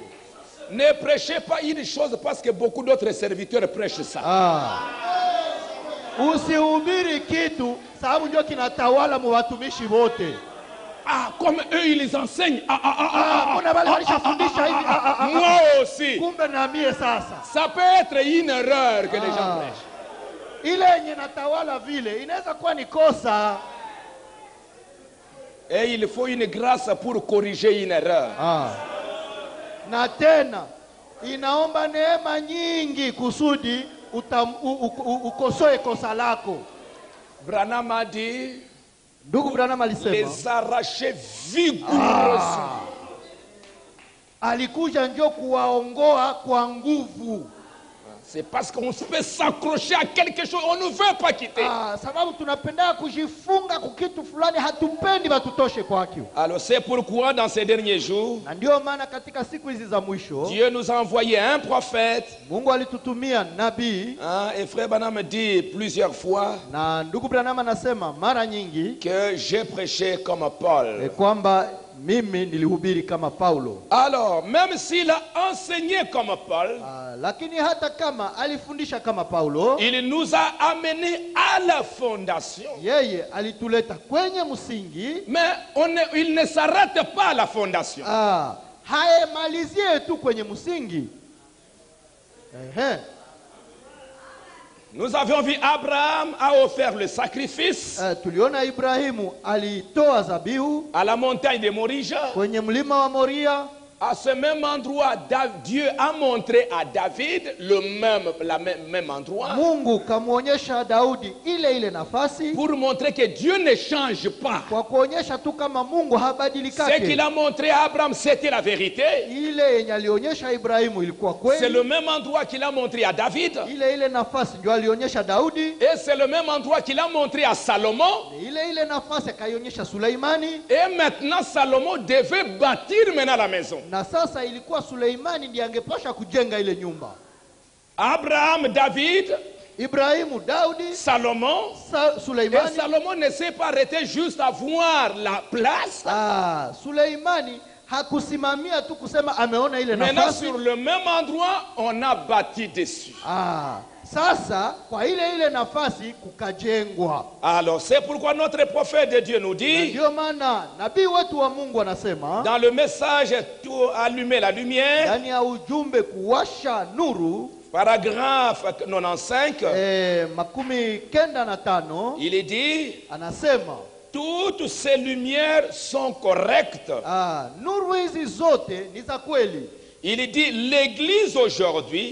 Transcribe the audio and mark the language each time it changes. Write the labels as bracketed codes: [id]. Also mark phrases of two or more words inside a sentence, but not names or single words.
[fr] Ne prêchez pas une chose parce que beaucoup d'autres serviteurs prêchent ça. [sw] Usihubiri kitu sababu ndio kinatawala mu watumishi wote. [fr] Ah, comme eux ils enseignent. Moi aussi. Ça peut être une erreur que les gens prêchent. [sw] Ile yenye natawala vile inaweza kuwa ni kosa. [fr] Et il faut une grâce pour corriger une erreur. [sw] Na tena inaomba neema nyingi kusudi ukosoe kosa lako. [fr] Branham a dit, [sw] ndugu Branham alisema, [fr] les arracher vigoureusement. [sw] Alikuja ndio kuwaongoa kwa nguvu. [fr] C'est parce qu'on peut s'accrocher à quelque chose, on ne veut pas quitter. [sw] Sababu tunapenda kujifunga kwa kitu fulani, hatupendi batutoshe kwake. [fr] Alors c'est pourquoi dans ces derniers jours, [sw] na ndio maana katika siku hizi za mwisho, [fr] Dieu nous a envoyé un prophète. [sw] Mungu alitutumia nabii. [fr] Et frère Branham dit plusieurs fois, [sw] na ndugu Branham anasema mara nyingi, [fr] que j'ai prêché comme Paul. [sw] Kwamba mimi nilihubiri kama Paulo. [fr] Alors, même s'il a enseigné comme Paul, [sw] lakini hata kama alifundisha kama Paulo, [fr] il nous a amené à la fondation. [sw] Yeye alituleta kwenye msingi, [fr] mais il ne s'arrête pas à la fondation. [sw] Haemalizie tu kwenye msingi. [fr] Nous avions vu Abraham a offert le sacrifice. [sw] Tuliona Ibrahimu alitoa zabihu [fr] à la montagne de Moria. [sw] Kwenye mlima wa Moria. [fr] À ce même endroit, Dieu a montré à David le même endroit [sw] Mungu kamuonyesha Daudi ile nafasi [fr] pour montrer que Dieu ne change pas. [sw] kwa kuonyesha tu kama Mungu [fr] Ce [sw] habadilikake. [fr] qu'il a montré à Abraham, c'était la vérité. [sw] Ile yenye alionyesha Ibrahimu ilikuwa [fr] C'est [sw] kweli. [fr] le même endroit qu'il a montré à David. [sw] Ile nafasi ndio alionyesha Daudi. [fr] Et c'est le même endroit qu'il a montré à Salomon. [sw] Ile nafasi akaionyesha Suleimani. [fr] Et maintenant, Salomon devait bâtir maintenant la maison. [sw] Na sasa ilikuwa Suleimani ndiye angepasha kujenga ile nyumba. [fr] Abraham, David, [sw] Ibrahimu, Daudi, [fr] Salomon. Et [sw] Suleimani. [fr] Salomon ne s'est pas arrêté juste à voir la place. [sw] Suleimani hakusimamia tu kusema ameona ile [fr] Maintenant, [sw] nafasi. [fr] sur le même endroit, on a bâti dessus. [sw] Sasa kwa ile nafasi kukajengwa. [fr] Alors, c'est pourquoi notre prophète de Dieu nous dit, [sw] Ndio maana nabii wetu wa Mungu anasema [fr] dans le message tout allumer la lumière, [sw] ndani ya ujumbe kuwasha nuru, [fr] paragraphe 95, [sw] makumi kenda na tano, [fr] il est dit, [sw] anasema [fr] toutes ces lumières sont correctes. [sw] nuru hizi zote ni za kweli. [fr] Il dit, l'église aujourd'hui,